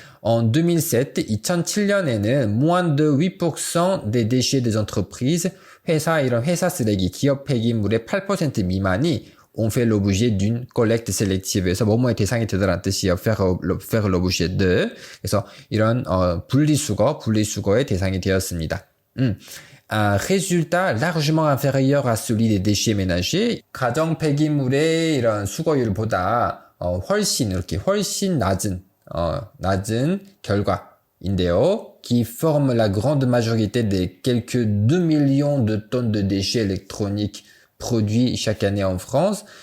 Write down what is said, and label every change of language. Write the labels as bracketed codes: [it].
[fr] En [ko] 2007년에는 [fr] moins de 8% des déchets des entreprises, [ko] 이런 회사 쓰레기, 기업 폐기물의 8% 미만이 [fr] ont fait l'objet d'une collecte sélective. [ko] 에서 뭐뭐의 대상이 되더라는 뜻이에요. [fr] faire l'objet de. [ko] 그래서 이런 분리수거의 대상이 되었습니다. [fr] Un résultat largement inférieur à celui des déchets ménagers. [ko] 가정 폐기물의 이런 수거율보다 훨씬 낮은 결과인데요. [fr] Qui forme la grande majorité des quelques 2 millions de tonnes de déchets électroniques produits chaque année en France.